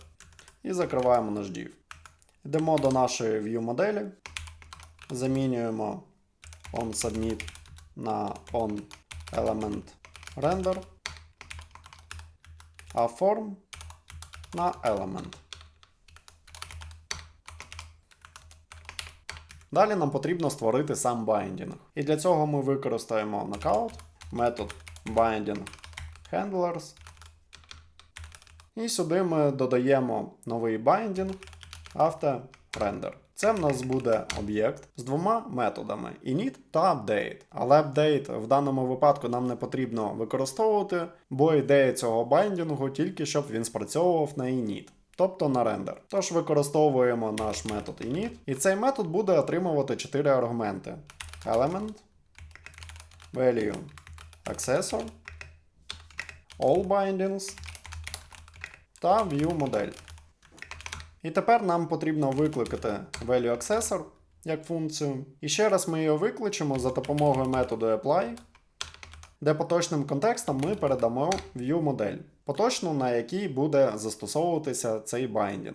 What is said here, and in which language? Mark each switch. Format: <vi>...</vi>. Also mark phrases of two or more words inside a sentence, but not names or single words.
<uk>І закриваємо наш div. Йдемо до нашої view моделі, замінюємо onSubmit на onElementRender, а form на element. Далі нам потрібно створити сам байдінг. І для цього ми використаємо knockout, метод</uk> <en>binding handlers.</en> <uk>І сюди ми додаємо новий</uk> <en>binding after render.</en> <uk>Це в нас буде об'єкт з двома методами init та update. Але update в даному випадку нам не потрібно використовувати, бо ідея цього байдінгу тільки щоб він спрацьовував на init, тобто на рендер. Тож використовуємо наш метод init, і цей метод буде отримувати 4 аргументи:</uk> <en>element, value accessor, all bindings</en> <uk>та view модель. І тепер нам потрібно викликати value_accessor як функцію. І ще раз ми його викличемо за допомогою методу apply, де поточним контекстом ми передамо view модель, поточну, на якій буде застосовуватися цей байдінг.</uk>